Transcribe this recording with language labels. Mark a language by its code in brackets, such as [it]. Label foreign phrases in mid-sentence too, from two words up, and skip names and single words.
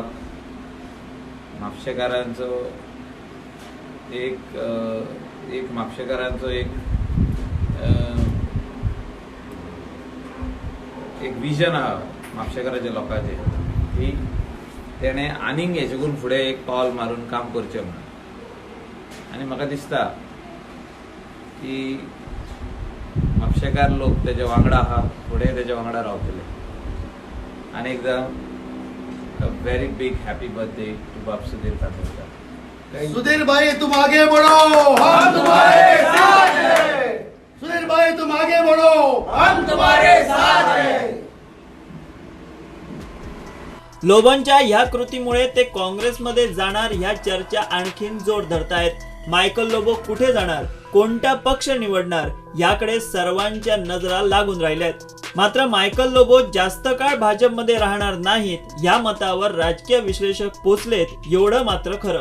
[kok] म्हापशेकारांचो एक म्हापशेकारांचो एक विजन आहा म्हापशेकाराच्या लोकांचे की तेणें आनीक हेच्याकून फुडें एक पावल मारून काम करचें म्हणून. आनी म्हाका दिसता की म्हापशेकार लोक तेजे वांगडा आहा, फुडें तेजे वांगडा रावतले. आनी एकदां [en] a very big happy birthday to बाब सुधीर कांदोळकर. [hi] सुधीर भाई तुम आगे बढ़ो, हम तुम्हारे साथ हैं. सुधीर भाई तुम आगे बढ़ो, हम तुम्हारे साथ हैं. [mr] लोबोंच्या ह्या कृतीमुळे ते काँग्रेसमध्ये जाणार ह्या चर्चा आणखीन जोर धरतायत. मायकल लोबो कुठे जाणार, कोणता पक्ष निवडणार याकडे सर्वांच्या नजरा लागून राहिल्यात. मात्र मायकल लोबो जास्त काळ भाजपमध्ये राहणार नाहीत या मतावर राजकीय विश्लेषक पोचलेत एवढं मात्र खरं.